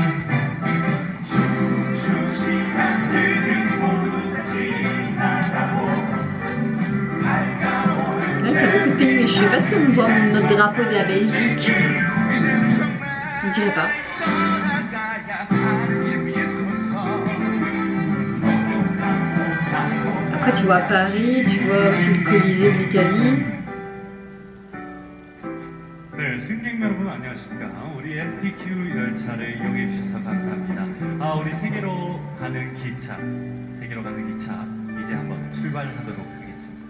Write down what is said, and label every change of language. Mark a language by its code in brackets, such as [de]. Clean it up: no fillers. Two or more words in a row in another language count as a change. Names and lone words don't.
[fr] Là, t'as beaucoup de pays, mais je sais pas si on voit notre drapeau de la Belgique. On dirait pas. Après tu vois Paris, tu vois aussi le Colisée de l'Italie. [ko] 네, 승객 여러분 안녕하십니까. 우리 FTQ 열차를 이용해 주셔서 감사합니다. 우리 세계로 가는 기차 이제 한번 출발하도록 하겠습니다.